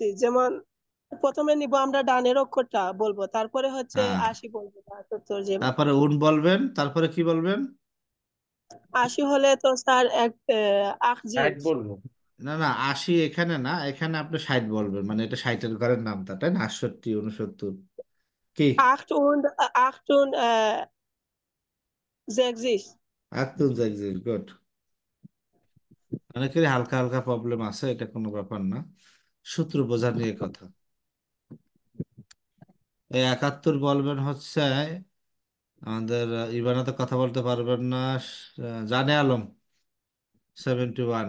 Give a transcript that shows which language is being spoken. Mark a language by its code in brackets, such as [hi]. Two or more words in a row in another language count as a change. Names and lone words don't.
[bn] যেমন প্রথমে নিব আমরা ডানের অক্ষরটা বলবো, তারপরে হচ্ছে হ্যাঁ, 80 বলবো, তারপর যে তারপরে উন বলবেন, তারপরে কি বলবেন? 80 হলে তো স্যার এক আখ ষাট জিংস বলবো। না না, 80 এখানে না, এখানে আপনি 60 বলবেন, মানে এটা 60-এর ঘরের নামটা, তাই না? 68, 69 কি? [de] acht und sechzig [bn] একদম জ্যাকজিস, গুড। অনেকেরই হালকা হালকা প্রবলেম আছে, এটা কোনো ব্যাপার না, সূত্র বোঝা নিয়ে কথা। এই 71 বলবেন হচ্ছে আমাদের ইবানা তো কথা বলতে পারবেন না, জানে আলম 71।